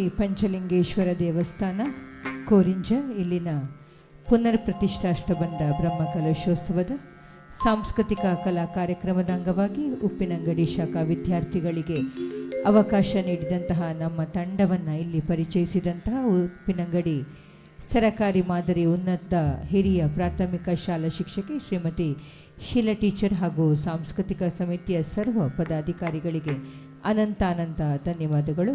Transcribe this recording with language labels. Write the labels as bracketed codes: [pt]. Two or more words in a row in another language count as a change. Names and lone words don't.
[kn] ಪಂಚಲಿಂಗೇಶ್ವರ ದೇವಸ್ಥಾನ ಕೋರಿಂಜ ಇಲ್ಲಿನ ಪುನರ್ ಪ್ರತಿಷ್ಠಾಷ್ಟಬಂಧ ಬ್ರಹ್ಮಕಲಶೋತ್ಸವದ ಸಾಂಸ್ಕೃತಿಕ ಕಲಾ ಕಾರ್ಯಕ್ರಮದ ಅಂಗವಾಗಿ ಉಪ್ಪಿನಂಗಡಿ ಶಾಖಾ ವಿದ್ಯಾರ್ಥಿಗಳಿಗೆ ಅವಕಾಶ ನೀಡಿದಂತಹ ನಮ್ಮ ತಂಡವನ್ನು ಇಲ್ಲಿ ಪರಿಚಯಿಸಿದಂತಹ ಉಪ್ಪಿನಂಗಡಿ ಸರಕಾರಿ ಮಾದರಿ ಉನ್ನತ ಹಿರಿಯ ಪ್ರಾಥಮಿಕ ಶಾಲಾ ಶಿಕ್ಷಕಿ ಶ್ರೀಮತಿ ಶೀಲಾ ಟೀಚರ್ ಹಾಗೂ ಸಾಂಸ್ಕೃತಿಕ ಸಮಿತಿಯ ಸರ್ವ ಪದಾಧಿಕಾರಿಗಳಿಗೆ ಅನಂತ ಧನ್ಯವಾದಗಳು.